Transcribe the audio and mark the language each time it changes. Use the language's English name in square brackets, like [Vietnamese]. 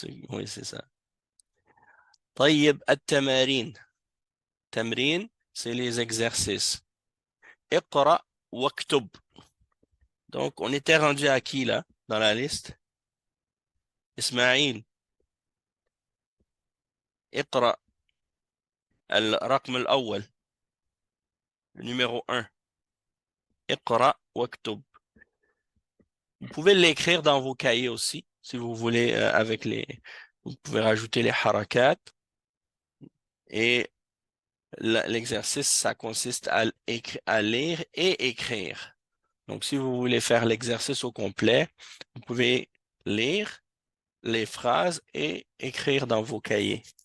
[French] Oui, c'est ça. [Arabic] طيب التمارين. [French] تمرين, c'est les exercices. [Arabic] اقرأ واكتب. [French] Donc, on était rendu à qui, là, dans la liste? [Arabic] إسماعيل. اقرأ الرقم الأول, [French] le numéro 1. [Arabic] اقرأ واكتب. [French] Vous pouvez l'écrire dans vos cahiers aussi, si vous voulez, vous pouvez rajouter les harakat. Et l'exercice, ça consiste à lire et écrire. Donc, si vous voulez faire l'exercice au complet, vous pouvez lire les phrases et écrire dans vos cahiers.